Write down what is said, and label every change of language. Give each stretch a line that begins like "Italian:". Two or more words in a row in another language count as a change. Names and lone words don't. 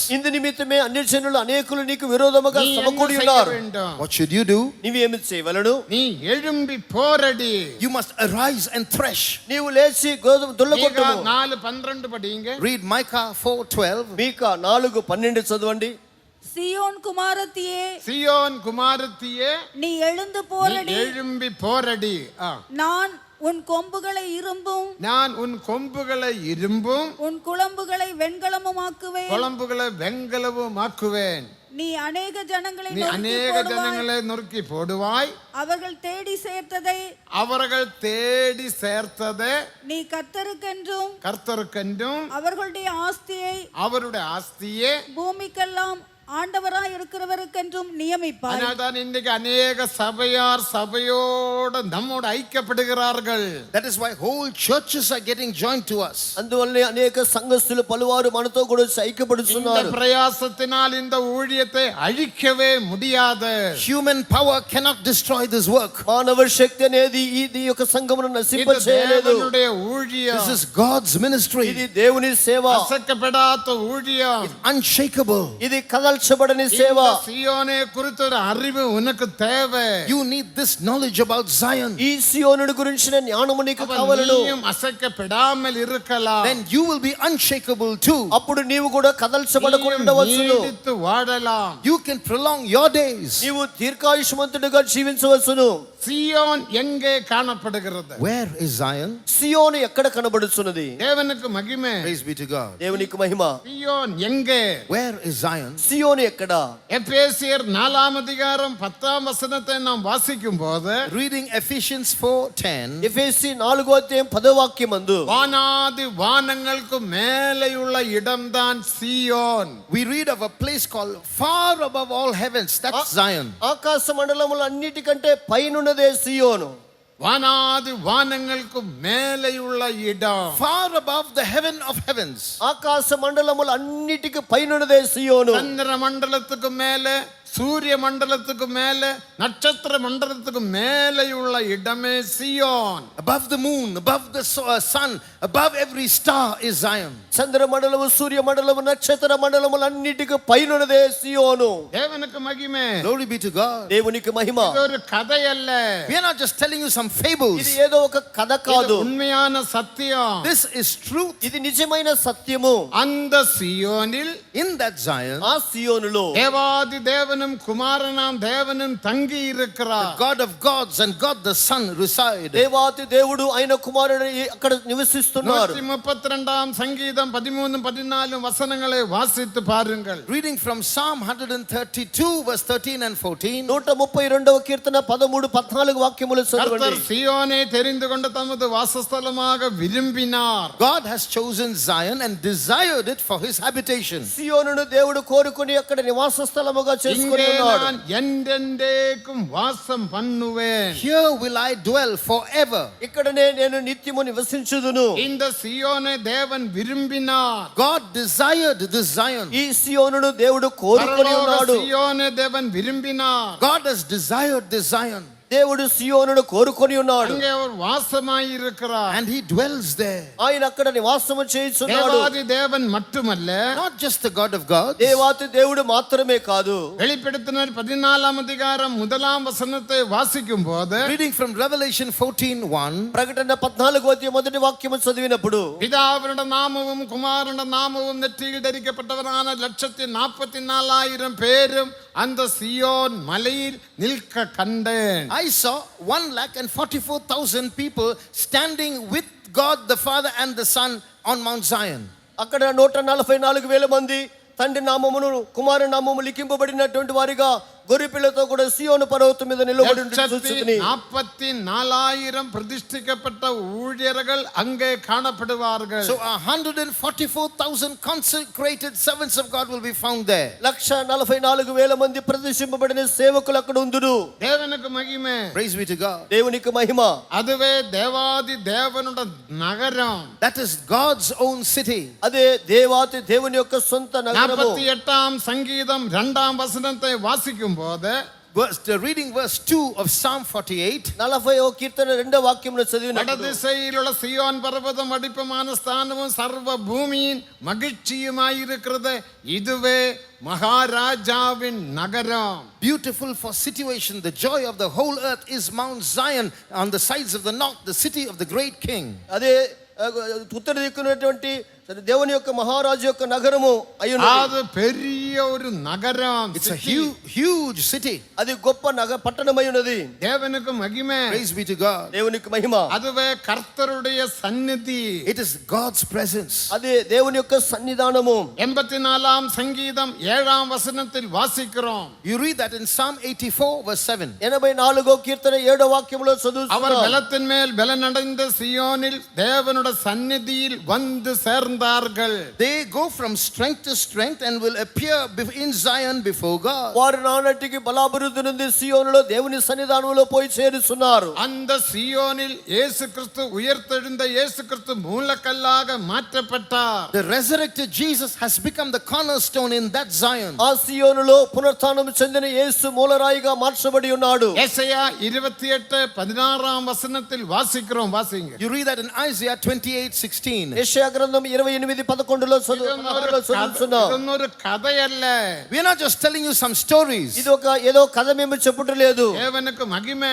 Telugu: ఇందు నిమిత్తమే అన్య జనులు అనేకులు నీకు విరోధముగా
Tamil: நீ என்ன
Telugu: సమకూడి
Tamil: செய்ய
Telugu: ఉన్నారు.
Tamil: வேண்டும்?
English: What should you do?
Telugu: నీవేమి చేయవలెను?
Tamil: நீ எழும்பி போரடி.
English: You must arise and thresh.
Telugu: నీవు లేచి గోధుమ దుల్లకొట్టుము.
Tamil: 4:12 படிங்க.
English: Read Micah 4:12.
Telugu: మీకా 4:12 చదవండి.
Tamil: சியோன் குமாரத்தியே, சீயோன் குமாரத்தியே, நீ எழுந்து நீ போரடி. எழும்பி போரடி. நான் உன் கொம்புகளை இரும்பும் நான் உன் கொம்புகளை இரும்பும் உன் குளம்புகளை வெண்கலமுமாக்குவேன். குழம்புகளை வெண்கலவுமாக்குவேன். நீ அநேக ஜனங்களை நீ நொறுக்கி அநேக போடுவாய். ஜனங்களை நொறுக்கி போடுவாய். அவர்கள் தேடி சேர்த்ததை அவர்கள் தேடி சேர்த்ததை நீ கர்த்தருக்கென்றும் கர்த்தருக்கென்றும் அவர்களுடைய ஆஸ்தியை அவருடைய ஆஸ்தியே. பூமிக்கெல்லாம் ஆண்டவராய் இருக்கிறவருக்கென்றும் நியமிப்பாய். அதனால்தான் இன்றைக்கு அநேக சபையார் சபையோடு நம்மோடு ஐக்கியப்படுகிறார்கள்.
English: That is why whole churches are getting joined to us.
Telugu: అందువల్లనే అనేక సంఘస్థులు పలువారు మనతో కూడా
Tamil: இந்த
Telugu: ఐక్యపడుతున్నారు.
Tamil: பிரயாசத்தினால் இந்த ஊழியத்தை அழிக்கவே முடியாது.
English: Human power cannot destroy this work.
Telugu: మానవ శక్తి అనేది ఈ యొక్క సంఘమును నశింప
Tamil: இது
Telugu: చేయలేదు.
Tamil: தேவனுடைய ஊழியம்.
English: This is God's ministry.
Telugu: ఇది దేవుని సేవ.
Tamil: அசைக்கப்படாத ஊழியம்.
English: Unshakable.
Telugu: ఇది కదల్చబడని సేవ.
Tamil: இந்த சீயோனை குறித்த ஒரு அறிவு உனக்கு தேவை.
English: You need this knowledge about Zion.
Telugu: ఈ సియోనుడి గురించిన జ్ఞానము నీకు
Tamil: அப்ப
Telugu: కావలెను.
Tamil: நீயும் அசைக்கப்படாமல் இருக்கலாம்.
English: Then you will be unshakable too.
Telugu: అప్పుడు నీవు కూడా కదల్చబడకుండా
Tamil: நீயும்
Telugu: ఉండవచ్చును.
Tamil: நீடித்து வாழலாம்.
English: You can prolong your days.
Telugu: నీవు దీర్ఘాయుష్మంతుడిగా జీవించవచ్చును.
Tamil: சீயோன் எங்கே காணப்படுகிறது?
English: Where is Zion?
Telugu: సియోను ఎక్కడ కనబడుచున్నది?
Tamil: தேவனுக்கு மகிமை.
English: Praise be to God.
Telugu: దేవునికి మహిమ.
Tamil: சீயோன் எங்கே?
English: Where is Zion?
Telugu: సియోను ఎక్కడ?
Tamil: எபேசியர் 4:10 நாம் வாசிக்கும் போது
English: Reading Ephesians 4:10.
Telugu: ఎఫెసీ 4:10
Tamil: வானாதி வானங்களுக்கு மேலேயுள்ள இடம்தான் சீயோன்.
English: We read of a place called far above all heavens. That's Zion.
Telugu: ఆకాశ మండలములు అన్నిటికంటే పైనున్నదే సియోను.
Tamil: வானாதி வானங்களுக்கு மேலேயுள்ள இடம்.
English: Far above the heaven of heavens.
Telugu: ఆకాశ మండలములు అన్నిటికి పైనున్నదే సియోను.
Tamil: சந்திர மண்டலத்துக்கு மேலே, சூரிய மண்டலத்துக்கு மேலே, நட்சத்திர மண்டலத்துக்கு மேலேயுள்ள இடமே சியோன்.
English: Above the moon, above the sun, above every star is Zion.
Telugu: చంద్ర మండలము, సూర్య మండలము, నక్షత్ర మండలములు అన్నిటికి పైనున్నదే సియోను.
Tamil: தேவனுக்கு மகிமை.
English: Glory be to God.
Telugu: దేవునికి మహిమ.
Tamil: இது ஒரு கதை அல்ல.
English: We are not just telling you some some
Telugu: ఇది
English: fables.
Telugu: ఏదో ఒక కథ కాదు,
Tamil: உண்மையான சத்தியம்.
English: This is truth.
Telugu: ఇది నిజమైన సత్యము.
Tamil: அந்த சியோனில்
English: In that Zion,
Telugu: ఆ సియోనులో
Tamil: தேவாதி தேவனும் குமாரனாம் தேவனும் தங்கி இருக்கிறார்.
English: God of gods and God the Son reside.
Telugu: దేవాతి దేవుడు ఆయన కుమారుడు అక్కడ నివసిస్తున్నారు.
Tamil: 132 சங்கீதம் 13 14 வசனங்களை வாசித்து பாருங்கள்.
English: Reading from Psalm 132 verse 13 and 14.
Telugu: 132వ కీర్తన 13 14 వాక్యములు చదవండి.
Tamil: கர்த்தர் சியோனை தெரிந்து கொண்டு தமது வாசஸ்தலமாக விரும்பினார்.
English: God has chosen Zion and desired it for his habitation.
Telugu: సియోనును దేవుడు కోరుకొని అక్కడ నివాస స్థలముగా చేసుకొని
Tamil: இங்கே
Telugu: ఉన్నాడు.
Tamil: நான் என்றென்றைக்கும் வாசம் பண்ணுவேன்.
English: Here will I dwell forever.
Telugu: ఇక్కడనే నేను నిత్యము నివసించుదును.
Tamil: இந்த சியோனை தேவன் விரும்பினார்.
English: God desired this Zion.
Telugu: ఈ సియోనును దేవుడు కోరుకొని
Tamil: பரலோக
Telugu: ఉన్నాడు.
Tamil: சியோனை தேவன் விரும்பினார்.
English: God has desired this Zion.
Telugu: దేవుడు సియోనును కోరుకొని ఉన్నాడు.
Tamil: அங்கே அவர் வாசமாய் இருக்கிறார்.
English: And he dwells there.
Telugu: ఆయన అక్కడ నివాసము చేయుచున్నాడు.
Tamil: தேவாதி தேவன் மட்டுமல்ல,
English: Not just the God of gods.
Telugu: దేవాతి దేవుడు మాత్రమే కాదు.
Tamil: வெளிப்படுத்தினர் 14 அதிகாரம் 1 வசனத்தை வாசிக்கும் போது
English: Reading from Revelation 14:1.
Telugu: ప్రకటన 14వ అధ్యాయం మొదటి వాక్యము చదివినప్పుడు
Tamil: பிதாவினுடைய நாமமும் குமாரனுடைய நாமமும் நெற்றியில் தரிக்கப்பட்டவரான 144,000 பேரும் அந்த சியோன் மலையில் நிற்க கண்டேன்.
English: I saw 144,000 people standing with God the Father and the Son on Mount Zion.
Telugu: అక్కడ 144,000 మంది తండ్రి నామమును కుమారుని నామము లిఖింపబడినటువంటి వారిగా గొర్రెపిల్లతో కూడా సియోను పర్వతం మీద నిలబడి చూచుచుని
Tamil: 144,000 பிரதிஷ்டிக்கப்பட்ட ஊழியர்கள் அங்கே காணப்படுவார்கள்.
English: So 144,000 consecrated servants of God will be found there.
Telugu: 144,000 మంది ప్రతిష్ఠింపబడిన సేవకులు అక్కడ ఉందురు.
Tamil: தேவனுக்கு மகிமை.
English: Praise be to God.
Telugu: దేవునికి మహిమ.
Tamil: அதுவே தேவாதி தேவனுடைய நகரம்.
English: That is God's own city.
Telugu: అదే దేవాతి దేవుని యొక్క సొంత నగరము.
Tamil: 48 சங்கீதம் 2 வசனத்தை வாசிக்கும் போது
English: Reading verse 2 of Psalm 48.
Telugu: 40వ కీర్తన 2వ వాక్యమును చదివినప్పుడు
Tamil: வடதிசையில் உள்ள சியோன் பர்வதம் வடிப்பமான ஸ்தானமும் சர்வ பூமியின் மகிழ்ச்சியுமாயிருக்கிறது. இதுவே மகாராஜாவின் நகரம்.
English: Beautiful for situation, the joy of the whole earth is Mount Zion on the sides of the north, the city of the great king.
Telugu: అదే ఉత్తర దిక్కునటువంటి దేవుని యొక్క మహారాజు యొక్క నగరము అయ్యున్నది.
Tamil: அது பெரிய ஒரு நகரம்.
English: It's a huge city.
Telugu: అది గొప్ప పట్టణమై ఉన్నది.
Tamil: தேவனுக்கு மகிமை.
English: Praise be to God.
Telugu: దేవునికి మహిమ.
Tamil: அதுவே கர்த்தருடைய சந்நிதி.
English: It is God's presence.
Telugu: అదే దేవుని యొక్క సన్నిధానము.
Tamil: 84 சங்கீதம் 7 வசனத்தில் வாசிக்கிறோம்.
English: You read that in Psalm 84 verse 7.
Telugu: 84వ కీర్తన 7వ వాక్యములో
Tamil: அவர்
Telugu: చదువుతున్నాం.
Tamil: பலத்தின் மேல் பலனடைந்த சியோனில் தேவனுடைய சந்நிதியில் வந்து சேர்ந்தார்கள்.
English: They go from strength to strength and will appear in Zion before God.
Telugu: వారు నానటికి బలాభివృద్ధి నుండి సియోనులో దేవుని సన్నిధానంలో పోయి చేరుచున్నారు.
Tamil: அந்த சியோனில் இயேசு கிறிஸ்து உயிர்த்தெழுந்த இயேசு கிறிஸ்து மூலக்கல்லாக மாற்றப்பட்டார்.
English: The resurrected Jesus has become the cornerstone in that Zion.
Telugu: ఆ సియోనులో పునరుత్థానం చెందిన యేసు మూలరాయిగా మార్చబడి ఉన్నాడు.
Tamil: ஏசாயா 28:16 வசனத்தில் வாசிக்கிறோம். வாசிங்க.
English: You read that in Isaiah 28:16.
Telugu: యెషయా గ్రంథం 28:11లో చదువుతున్నాం.
Tamil: ஒரு கதை அல்ல.
English: We are not just telling you some stories.
Telugu: ఇది ఒక ఏదో కథ మేము చెప్పుట లేదు.
Tamil: தேவனுக்கு மகிமை.